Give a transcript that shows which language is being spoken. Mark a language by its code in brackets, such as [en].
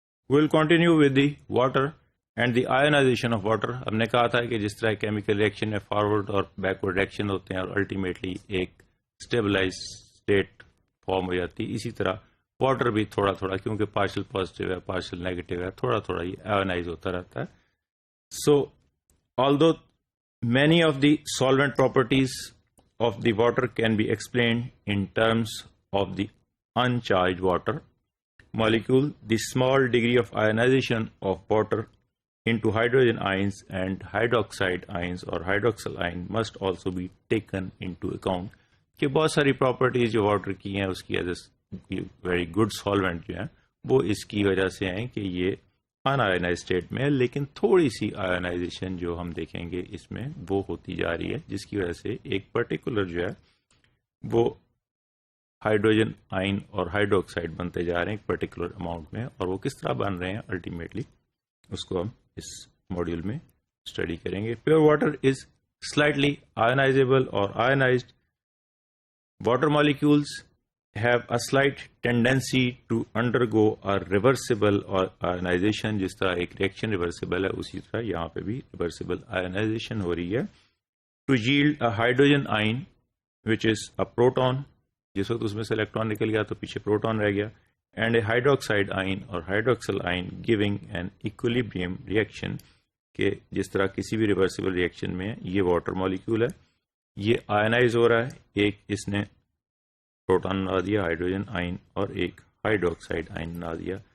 [en] We'll continue with the water and the ionization of water. [ur] ہم نے کہا تھا کہ جس طرح کیمیکل ریئیکشن میں فارورڈ اور بیکورڈ ریئیکشن ہوتے ہیں اور الٹیمیٹلی ایک اسٹیبلائز اسٹیٹ فارم ہو جاتی ہے، اسی طرح واٹر بھی تھوڑا تھوڑا، کیونکہ پارشل پازیٹیو ہے پارشل نیگیٹو ہے، تھوڑا تھوڑا یہ آئونائز ہوتا رہتا ہے. [en] So although many of the solvent properties of the water can be explained in terms of the uncharged water molecule, the small degree of ionization of water into hydrogen ions and hydroxide ions or hydroxyl ion must also be taken into account. [ur] کہ بہت ساری properties جو water کی ہیں اس کی very good solvent جو ہیں وہ اس کی وجہ سے ہیں کہ یہ ان آئونائز اسٹیٹ میں ہے، لیکن تھوڑی سی آئونائزیشن جو ہم دیکھیں گے اس میں وہ ہوتی جا رہی ہے، جس کی وجہ سے ایک پرٹیکولر جو ہے وہ ہائیڈروجن آئن اور ہائیڈروکسائڈ بنتے جا رہے ہیں ایک پرٹیکولر اماؤنٹ میں، اور وہ کس طرح بن رہے ہیں الٹیمیٹلی اس کو ہم اس ماڈیول میں اسٹڈی کریں گے. [en] Pure water is slightly ionizable اور ionized water molecules have a slight tendency to undergo a reversible or ionization. [ur] جس طرح ایک ریئیکشن ریورسیبل ہے اسی طرح یہاں پہ بھی ریورسیبل آئونائزیشن ہو رہی ہے. [en] to yield a hydrogen ion which is a proton، [ur] جس وقت اس میں سے الیکٹران نکل گیا تو پیچھے پروٹون رہ گیا، [en] and a hydroxide ion [ur] اور [en] hydroxyl ion giving an equilibrium reaction، [ur] کہ جس طرح کسی بھی ریورسیبل ریئیکشن میں یہ واٹر مالیکول ہے، یہ آئونائز ہو رہا ہے، ایک اس نے پروٹون بنا دیا ہائیڈروجن آئن اور ایک ہائیڈروکسائڈ آئن بنا دیا.